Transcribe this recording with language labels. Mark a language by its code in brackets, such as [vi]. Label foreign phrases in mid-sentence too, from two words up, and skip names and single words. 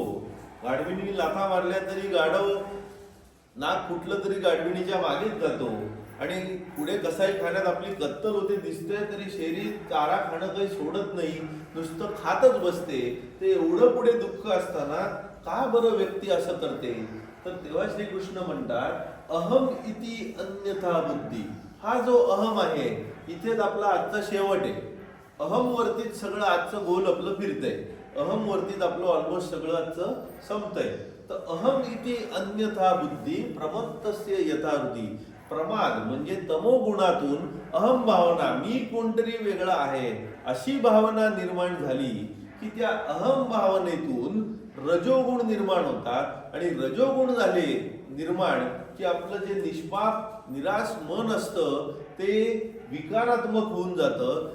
[mr] गाढविणी लाथा मारल्या तरी गाढव नाक फुटलं तरी गाढविणीच्या मागेच जातो. आणि पुढे कसाई खाण्यात आपली कत्तल होते दिसते तरी शेरी चारा खाणं काही सोडत नाही, नुसतं खातच बसते. ते एवढं पुढे दुःख असताना का बरं व्यक्ती असं करते. तर तेव्हा श्रीकृष्ण म्हणतात [sa] अहम इति अन्यथा बुद्धी. [mr] हा जो अहम आहे इथेच आपला आजचा शेवट आहे. अहम वरतीच सगळं आजचं गोल आपलं फिरतंय. अहम वरतीच आपलं ऑलमोस्ट सगळं आजचं संपतंय. [sa] तर अहम इति अन्यथा बुद्धी प्रमत्तस्य यथावृत्ती. [mr] प्रमाद म्हणजे तमोगुणातून अहम भावना, मी कोणतरी वेगळा आहे अशी भावना निर्माण झाली की त्या अहम भावनेतून रजोगुण निर्माण होतात आणि रजोगुण झाले निर्माण की आपलं जे निष्पाप निराश मन असतं ते विकारात्मक होऊन जातं.